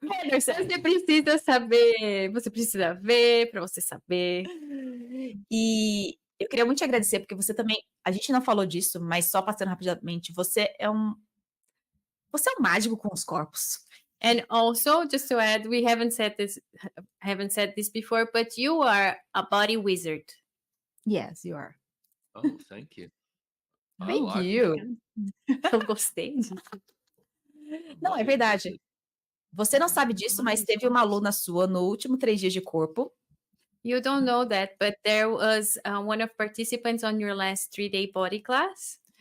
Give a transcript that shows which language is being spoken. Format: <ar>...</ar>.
<pt>Você precisa saber, você precisa ver para você saber. E eu queria muito te agradecer, porque você também, a gente não falou disso, mas só passando rapidamente, você é um mágico com os corpos.</pt> <en>And also, just to add, we haven't said this before, but you are a body wizard. Yes, you are. Oh, thank you. I Thank like you.</en> <pt>Eu gostei disso. Não, é verdade. Você não sabe disso, mas teve uma aluna sua no último 3 dias de corpo.</pt> <en>You don't know that, but there was one of participants on your last 3-day body class.</en>